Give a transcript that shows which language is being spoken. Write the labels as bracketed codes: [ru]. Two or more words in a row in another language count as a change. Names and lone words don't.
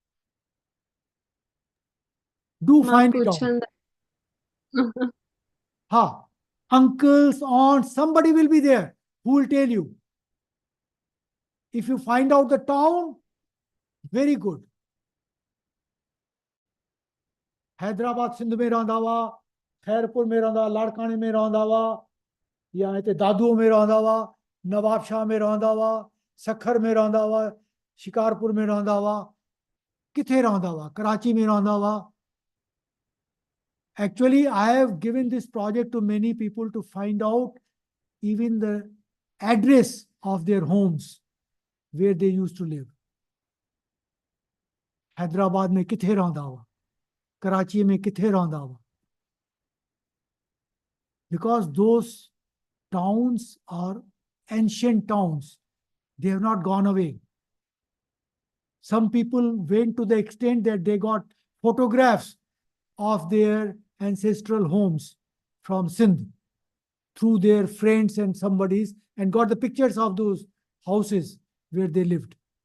[en] Do find it out. Ha, uncles, aunts, somebody will be there who will tell you. If you find out the town, very good. [sd] Hyderabad Sindh में रहंदा हुआ, खैरपुर में रहंदा, लाड़काने में रहंदा हुआ, या हिते दादुओ में रहंदा हुआ, नवाबशाह में रहंदा हुआ, सखर में रहंदा हुआ, शिकारपुर में रहंदा हुआ, किथे रहंदा हुआ, कराची में रहंदा हुआ. [en] Actually, I have given this project to many people to find out even the address of their homes, where they used to live. [sd] Hyderabad में किथे रहंदा हुआ, कराची में किथे रहंदा हुआ. [en] Because those towns are ancient towns. They have not gone away. Some people went to the extent that they got photographs of their ancestral homes from Sindh through their friends and somebody's, and got the pictures of those houses where they lived.